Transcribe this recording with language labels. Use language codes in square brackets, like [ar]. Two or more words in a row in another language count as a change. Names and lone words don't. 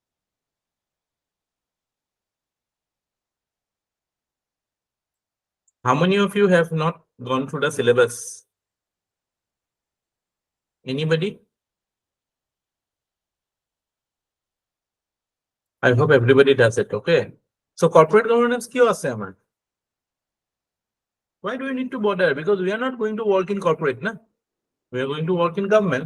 [en] How many of you have not gone through the syllabus? Anybody? I hope everybody does it. Okay, so corporate governance [as] কিয় আছে আমাৰ? [en] Why do we need to bother? Because we are not going to work in corporate, na? We are going to work in government.